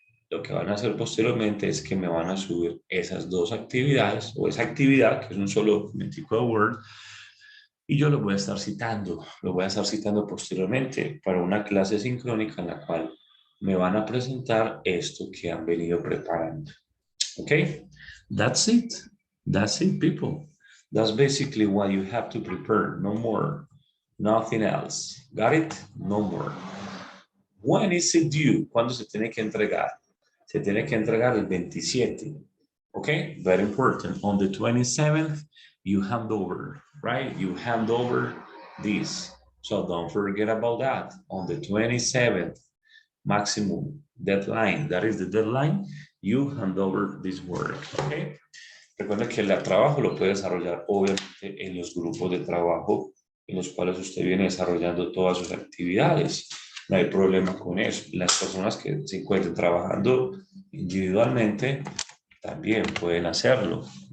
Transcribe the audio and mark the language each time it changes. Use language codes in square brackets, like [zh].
[es] Lo que van a hacer posteriormente es que me van a subir esas dos actividades o esa actividad, que es un solo documentico de Word, y yo lo voy a estar citando posteriormente para una clase sincrónica en la cual me van a presentar esto que han venido preparando. [en] ¿Ok? That's it, people. That's basically what you have to prepare, no more. Nothing else. Got it? No more. When is it due? [es] ¿Cuándo se tiene que entregar? Se tiene que entregar el 27. [en] Okay, very important. On the 27th, you hand over, right? You hand over this. So don't forget about that. On the 27th, maximum deadline, that is the deadline, you hand over this work, okay? [es] Recuerda que el trabajo lo puede desarrollar obviamente en los grupos de trabajo en los cuales usted viene desarrollando todas sus actividades. No hay problema con eso. Las personas que se encuentren trabajando individualmente también pueden hacerlo.